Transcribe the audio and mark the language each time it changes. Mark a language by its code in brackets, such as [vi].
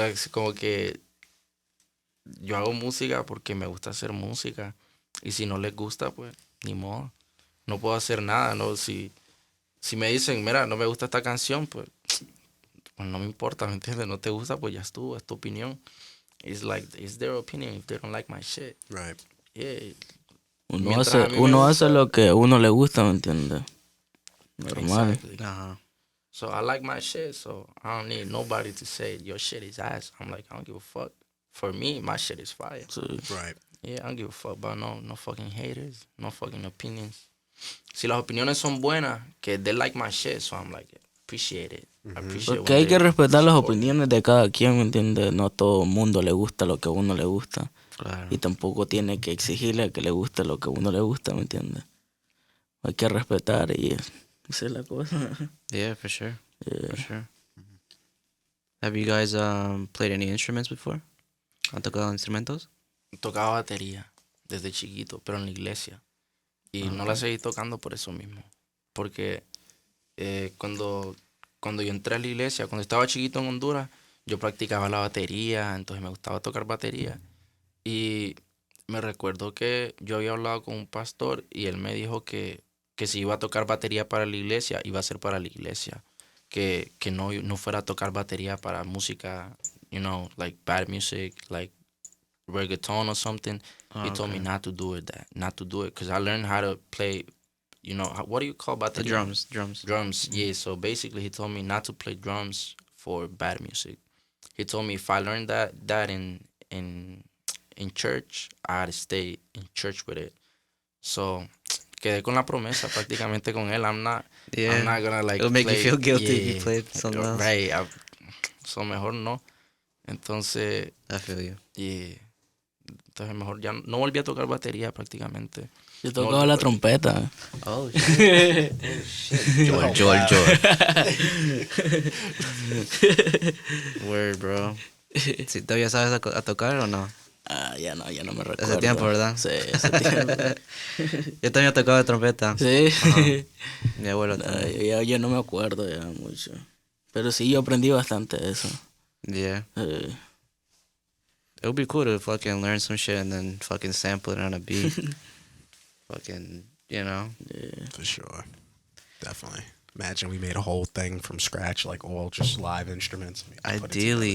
[es] Como que yo hago música porque me gusta hacer música y si no les gusta pues ni modo. No puedo hacer nada, no si me dicen, mira, no me gusta esta canción, pues no me importa, ¿me entiendes? No te gusta, pues ya estuvo, es tu opinión. [en] It's like, it's their opinion if they don't like my shit. Right. Yeah. [es] Uno hace lo que a uno le gusta, ¿me entiendes? Normal. [en] Exactly. So I like my shit, so I don't need nobody to say your shit is ass. I'm like, I don't give a fuck. For me, my shit is fire. Right. Yeah, I don't give a fuck about no fucking haters, no fucking opinions. [es] Si las opiniones son buenas, que [en] they like my shit, so I'm like, appreciate it. [es] Porque hay que respetar las opiniones de cada quien, ¿me entiendes? No a todo el mundo le gusta lo que a uno le gusta. Claro. Y tampoco tiene que exigirle que le guste lo que a uno le gusta, ¿me entiendes? Hay que respetar y esa es la cosa. [en] Yeah, for sure. Yeah. For sure. Have you guys played any instruments before? [es] ¿Han tocado instrumentos? Tocaba batería desde chiquito, pero en la iglesia. Y no la seguí tocando por eso mismo. Porque cuando yo entré a la iglesia, cuando estaba chiquito en Honduras, yo practicaba la batería, entonces me gustaba tocar batería. Y me recuerdo que yo había hablado con un pastor y él me dijo que si iba a tocar batería para la iglesia, iba a ser para la iglesia. Que no fuera a tocar batería para música, [en] you know, like bad music, like reggaeton or something. He told me not to do it, because I learned how to play, you know, what do you call batería? The drums. Drums, yeah. So basically, he told me not to play drums for bad music. He told me if I learned that in church, I had to stay in church with it. [es] So quedé con la promesa prácticamente con él. [en] I'm not gonna like. It'll make you feel guilty if yeah, you played something else. Right. [es] So mejor no. Entonces, [en] I feel you. yeah. [es] Entonces mejor ya no volví a tocar batería prácticamente. Yo tocaba la trompeta. [en] Oh, shit. Joel. Word, bro. [es] ¿Sí, ¿todavía sabes a tocar o no? Ya no me recuerdo. Hace tiempo, ¿verdad? Sí, hace tiempo. Yo también tocaba trompeta. Sí. Mi abuelo también. Yo no me acuerdo ya mucho. Pero sí, yo aprendí bastante de eso. [en] Yeah. It would be cool to fucking learn some shit and then fucking sample it on a beat. fucking, you know. Yeah. For sure. Definitely. Imagine we made a whole thing from scratch, like all just live instruments. We put it Ideally,